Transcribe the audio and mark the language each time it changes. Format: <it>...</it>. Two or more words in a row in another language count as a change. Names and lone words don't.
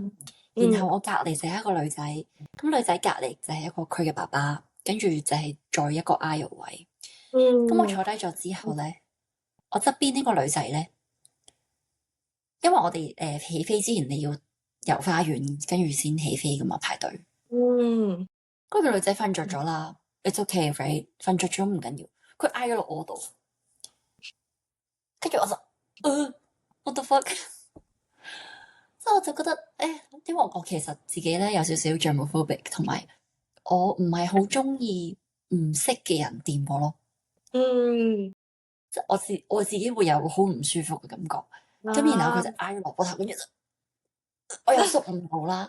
<yue>然後我隔離就係一個女仔，咁女仔隔離就係一個佢嘅爸爸，跟住就係再一個 aisle 位。咁我坐低咗之後咧，我側邊呢個女仔咧，因為我哋起飛之前你要遊花園，跟住先起飛噶嘛，排隊。嗰個女仔瞓着咗啦 ，</yue> <en>It's okay, right？</en> <yue>瞓着咗唔緊要，佢挨咗落我度，跟住我就</yue> <en>what the fuck？</en> <yue>所以我就覺得因為我其實自己咧有少少 germophobic， 同埋我唔係好中意唔識嘅人掂我咯。即係我自己會有好唔舒服嘅感覺。咁然後佢就挨咗落我頭，跟住我又縮唔到啦。</yue>